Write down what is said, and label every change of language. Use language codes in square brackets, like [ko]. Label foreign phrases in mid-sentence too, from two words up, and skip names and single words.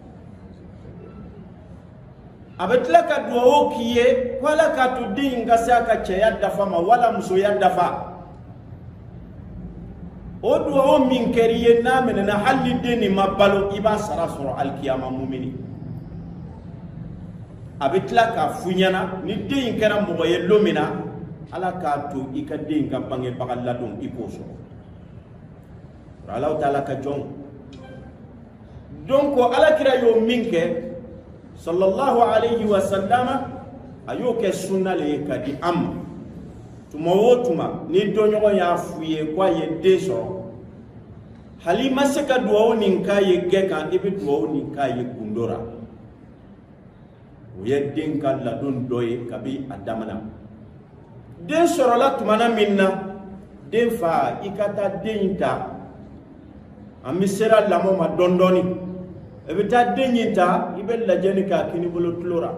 [bm] a bɛ tila ka duwawu k'i ye ko Ala k'a to den in ka se a ka cɛya dafa ma wala musoya dafa o duwawu min kɛr'i ye n'a minɛna hali ni den nin ma balo i b'a sara sɔrɔ alikiyama mumini a bɛ tila k'a f'u ɲɛna ni den in kɛra mɔgɔ ye don min na Ala k'a to i ka den in ka bangebaga ladon i k'o sɔrɔ Alahu Taala ka jɔn donc Alakira y'o min kɛ [ar] صلى الله عليه وسلم [bm] a y'o kɛ sunna le ye ka di an ma tuma o tuma ni dɔɲɔgɔn y'a f'u ye k'a ye den sɔrɔ hali ma se ka duwawu nin k'a ye gɛ kan i bɛ duwawu nin k'a ye gundo ra o ye den ka ladon dɔ ye kabi a damana den sɔrɔla tumana min na den fa i ka taa den in ta an bɛ sera lamɔ ma dɔɔni dɔɔni i bɛ taa den in ta i bɛ lajɛli k'a kini bolo tulo ra